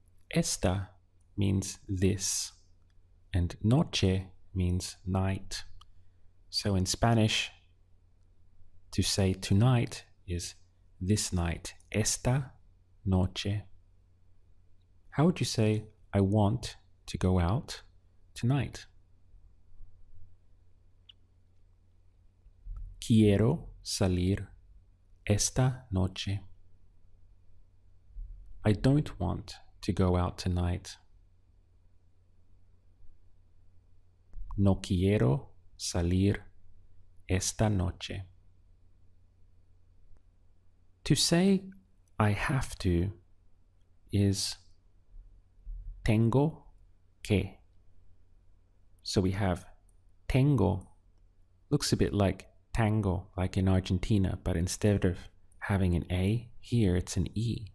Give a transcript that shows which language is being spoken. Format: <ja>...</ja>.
<en>Esta means this, and noche means night. So in Spanish, to say tonight is this night, esta noche. How would you say I want to go out tonight?</en> <es>Quiero salir esta noche.</es> <en>I don't want to go out tonight.</en> <es>No quiero salir esta noche.</es> <en>To say I have to is tengo que. So we have tengo, looks a bit like tango, like in Argentina, but instead of having an A, here it's an E.</en>